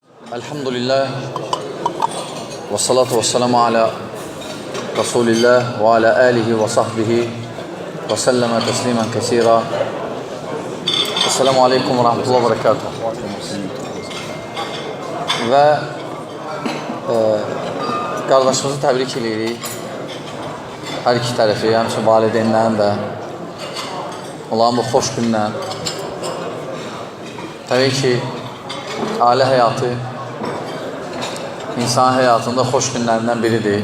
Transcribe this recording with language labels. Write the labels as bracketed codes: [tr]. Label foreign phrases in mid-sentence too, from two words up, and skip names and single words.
[ar] الحمد لله والصلاة والسلام على رسول الله وعلى آله وصحبه وسلم تسليما كثيرا. السلام عليكم ورحمة الله وبركاته. [az] Və qardaşımızı təbrik edirik. Hər iki tərəfi, həmçinin valideynlərin də olan bu xoş gündən. Təbii ki, ailə həyatı insan həyatında xoş günlərindən biridir.